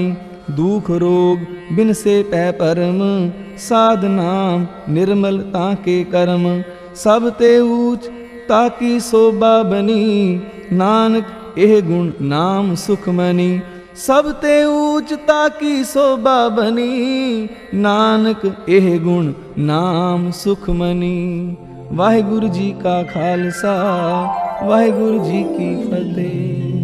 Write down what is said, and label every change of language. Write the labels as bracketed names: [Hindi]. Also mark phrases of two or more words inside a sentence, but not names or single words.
[Hindi] दुख रोग बिन से पै परम, साध नाम निर्मल ताके कर्म। सब ते ऊच ताकी शोभा बनी, नानक एह गुण नाम सुखमनी। सब ते ऊच ताकी शोभा बनी, नानक एह गुण नाम सुखमनी। वाहिगुरु जी का खालसा, वाहिगुरु जी की फतेह।